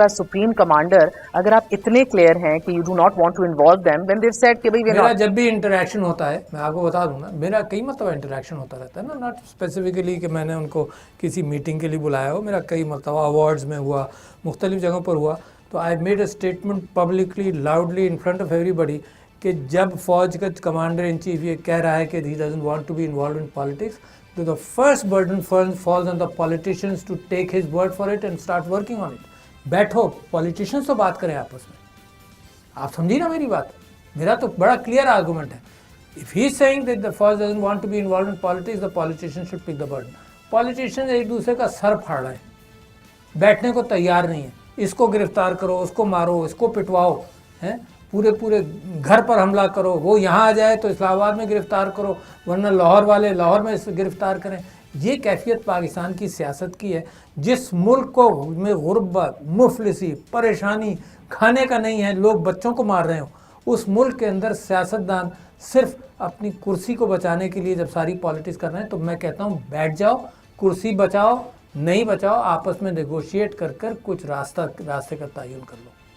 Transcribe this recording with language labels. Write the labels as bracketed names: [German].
[English] تو as supreme commander [Urdu] اگر آپ اتنے کلیئر ہیں کہ [English] you do not want to involve them, when they've said کہ [Urdu] میرا جب بھی انٹریکشن ہوتا ہے, میں آپ کو بتا دوں نا, میرا کئی مرتبہ انٹریکشن ہوتا رہتا ہے نا, [English] not specifically [Urdu] کہ میں نے ان کو کسی میٹنگ کے لیے بلایا ہو, میرا کئی مرتبہ ایوارڈز میں ہوا, مختلف جگہوں پر ہوا. [English] تو I made a statement publicly loudly in front of everybody [Urdu] کہ جب فوج کا کمانڈر ان چیف یہ کہہ رہا ہے کہ [English] he doesn't want to be involved in politics, so the first burden falls on the politicians to take his word for it and start working on it. [Urdu] بیٹھو, پولیٹیشنز تو بات کریں آپس میں. آپ سمجھیے نا میری بات, میرا تو بڑا کلیئر آرگومنٹ ہے. [English] If he is saying that the force doesn't want to be involved in politics, the politicians should pick the burden. [Urdu] Politicians ایک دوسرے کا سر پھاڑ رہے ہیں, بیٹھنے کو تیار نہیں ہیں. اس کو گرفتار کرو, اس کو مارو, اس کو پٹواؤ, ہیں پورے گھر پر حملہ کرو, وہ یہاں آ جائے تو اسلام آباد میں گرفتار کرو, ورنہ لاہور والے لاہور میں گرفتار کریں. یہ کیفیت پاکستان کی سیاست کی ہے, جس ملک کو میں غربت, مفلسی, پریشانی, کھانے کا نہیں ہے, لوگ بچوں کو مار رہے ہوں, اس ملک کے اندر سیاستدان صرف اپنی کرسی کو بچانے کے لیے جب ساری پالیٹکس کر رہے ہیں, تو میں کہتا ہوں بیٹھ جاؤ, کرسی بچاؤ, نہیں بچاؤ, آپس میں نیگوشیٹ کر کچھ راستے کا تعین کر لو.